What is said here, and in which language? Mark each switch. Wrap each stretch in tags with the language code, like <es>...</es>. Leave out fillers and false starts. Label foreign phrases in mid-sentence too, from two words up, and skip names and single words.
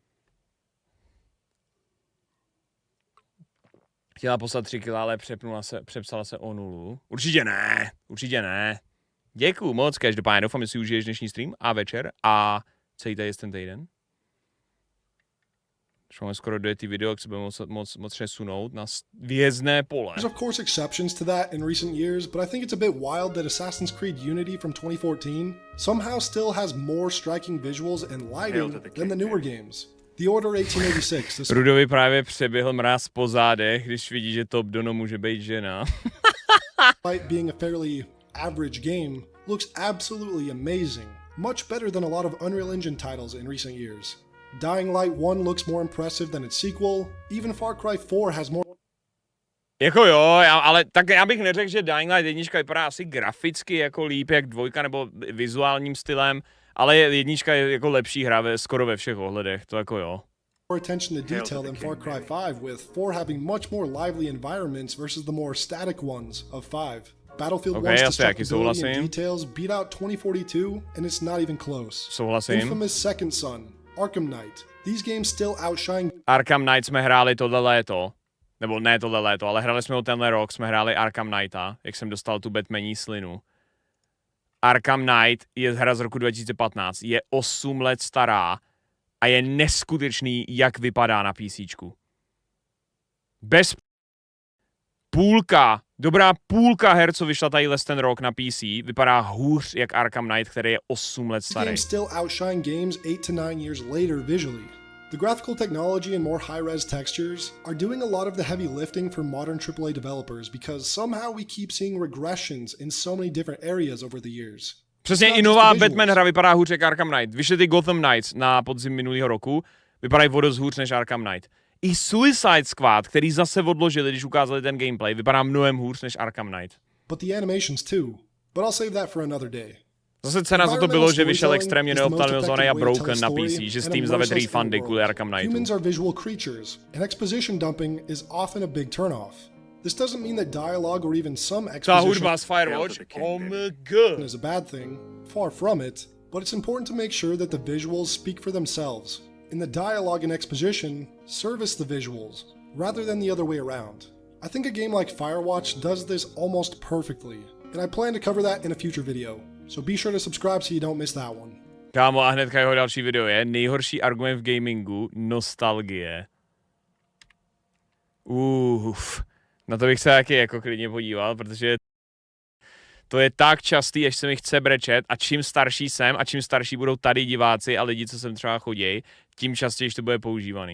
<cs>Chtěla poslat 3 kila, ale přepsala se o 0. Určitě ne. Děkuju moc, každopádně doufám, že si užiješ dnešní stream a večer a celý tady je ten týden. Už máme skoro 2 video, jak se budeme moc přesunout na vězné pole.</cs> <en>There's of course exceptions to that in recent years, but I think it's a bit wild that Assassin's Creed Unity from 2014 somehow still has more striking visuals and lighting than the newer games. The Order 1886.</en> <cs>Rudovi právě přeběhl mráz po zádech, když vidí, že Top Dono může být žena.</cs> <en>Despite being a fairly average game, looks absolutely amazing. Much better than a lot of Unreal Engine titles in recent years. Dying Light 1 looks more impressive than its sequel. Even Far Cry 4 has more...</en> <cs>Jako jo, ale tak já bych neřekl, že Dying Light 1 vypadá asi graficky jako líp jak 2 nebo vizuálním stylem, ale 1 je jako lepší hra skoro ve všech ohledech, to jako jo.</cs> <en>More attention to detail than Far Cry 5, with 4 having much more lively environments versus the more static ones of 5. Battlefield 1's destructibility and details beat out 2042, and it's not even close.</en> <cs>Souhlasím.</cs> <en>Infamous Second Son, Arkham Knight. These games still outshine.</en> <cs>Arkham Knight jsme hráli tohle léto. Nebo ne tohle léto, ale hráli jsme ho tenhle rok, jsme hráli Arkham Knighta, jak jsem dostal tu Batmaní slinu. Arkham Knight je hra z roku 2015, je 8 let stará a je neskutečný, jak vypadá na PCčku. Bez dobrá půlka her, co vyšla tady ten rok na PC, vypadá hůř jak Arkham Knight, který je 8 let starý.</cs> <en>Games still outshine games 8 to 9 years later visually. The graphical technology and more high-res textures are doing a lot of the heavy lifting for modern AAA developers because somehow we keep seeing regressions in so many different areas over the years.</en> <cs>Přesně i nová Batman hra vypadá hůř jak Arkham Knight. Vyšly ty Gotham Knights na podzim minulého roku, vypadají o dost hůř než Arkham Knight. I Suicide Squad, který zase odložili, když ukázali ten gameplay, vypadá mnohem hůř než Arkham Knight.</cs> <en>But the animations too. But I'll save that for another day.</en> <cs>Zase cena za to bylo, že vyšel extrémně neoptimalizovaný a broken na PC, že Steam zavedl refundy kvůli Arkham Knightu.</cs> <en>Humans are visual creatures, and exposition dumping is often a big turnoff. This doesn't mean that dialogue or even some exposition</en> <cs>hudba z Firewatch,</cs> <en>oh my god, is a bad thing. Far from it. But it's important to make sure that the visuals speak for themselves. In the dialogue and exposition, service the visuals, rather than the other way around. I think a game like Firewatch does this almost perfectly, and I plan to cover that in a future video. So be sure to subscribe so you don't miss that one.</en> <cs>Kámo, a hnedka jeho další video je nejhorší argument v gamingu, nostalgie. Na to bych se taky jako klidně podíval, protože to je tak častý, až se mi chce brečet a čím starší jsem a čím starší budou tady diváci a lidi, co sem třeba chodějí, tím častěji to bude používaný.</cs>